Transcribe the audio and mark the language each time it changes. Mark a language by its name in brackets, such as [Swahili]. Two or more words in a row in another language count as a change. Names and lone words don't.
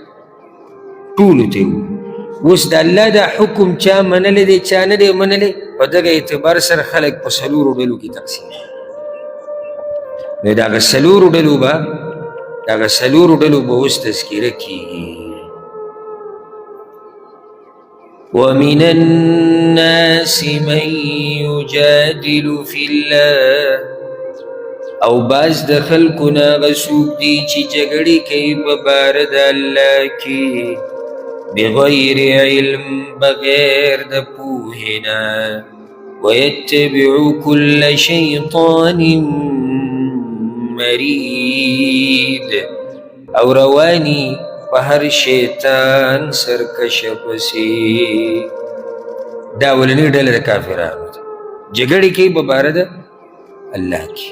[Pashto] ټولو ته یې ووایي. اوس د الله دا حکم چا منلی دی چا نه دی منلی، په دغه اعتبار سره خلک په څلورو ډلو کې تقسیم دي. نو د هغه څلورو ډلو به اوس تذکره کېږي. [Arabic] ومن الناس من يجادل في الله، [Pashto] او باز د خلکو نه هغه څوک دي چې جګړې کوي په باره د الله کې، بغیر علم، بغیر د پوهې نه، [Arabic] ويتبع كل شیطان مرید، [Pashto] او رواني په هر شیطان سرکشه پسې. دا اولنۍ ډله د کافرانو ده، جګړې کوي په باره د الله کې.